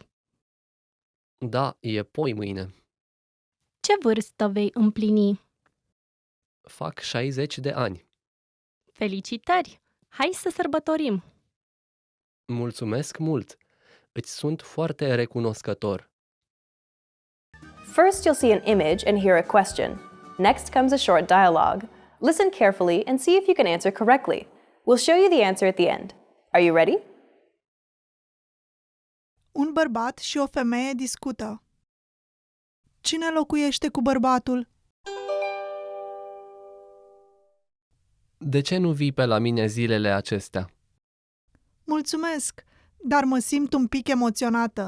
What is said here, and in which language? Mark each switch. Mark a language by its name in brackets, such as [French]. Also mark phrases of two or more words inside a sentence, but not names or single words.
[Romanian] Da, e poi mâine. Ce vârstă vei împlini? Fac 60 de ani. Felicitări! Hai să sărbătorim! Mulțumesc mult! Îți sunt foarte recunoscător. [English] First, you'll see an image and hear a question. Next comes a short dialogue. Listen carefully and see if you can answer correctly. We'll show you the answer at the end. Are you ready? [Romanian] Un bărbat și o femeie discută. Cine locuiește cu bărbatul? De ce nu vii pe la mine zilele acestea? Mulțumesc, dar mă simt un pic emoționată.